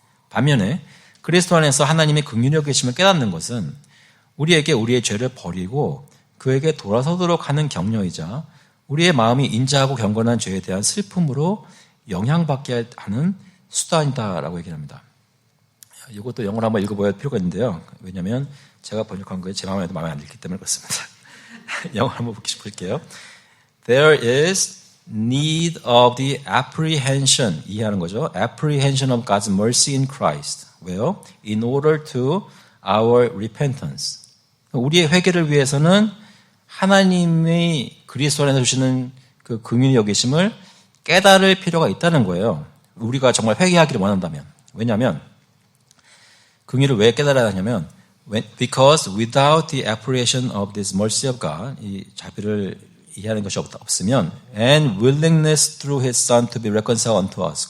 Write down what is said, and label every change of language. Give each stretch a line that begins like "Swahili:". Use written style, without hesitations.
Korean: 반면에 그리스도 안에서 하나님의 긍휼히 여기심을 깨닫는 것은 우리에게 우리의 죄를 버리고 그에게 돌아서도록 하는 격려이자 우리의 마음이 인자하고 경건한 죄에 대한 슬픔으로 영향받게 하는 수단이다라고 얘기를 합니다. 이것도 영어로 한번 읽어봐야 할 필요가 있는데요. 왜냐하면 제가 번역한 거에 제 마음에도 마음에 안 들기 때문에 그렇습니다. 영어로 한번 볼게요.
English: There is need of the apprehension,
Korean: 이해하는 거죠.
English: Apprehension of God's mercy in Christ.
Korean: 왜요?
English: In order to our repentance.
Korean: 우리의 회개를 위해서는 하나님의 그리스도 안에서 주시는 그 긍휼히 여기심을 깨달을 필요가 있다는 거예요. 우리가 정말 회개하기를 원한다면. 왜냐하면 긍휼을 왜 깨달아야 하냐면
English: because without the apprehension of this mercy of God,
Korean: 이 자비를 이해하는 것이 없으면
English: and willingness through His Son to be reconciled unto us.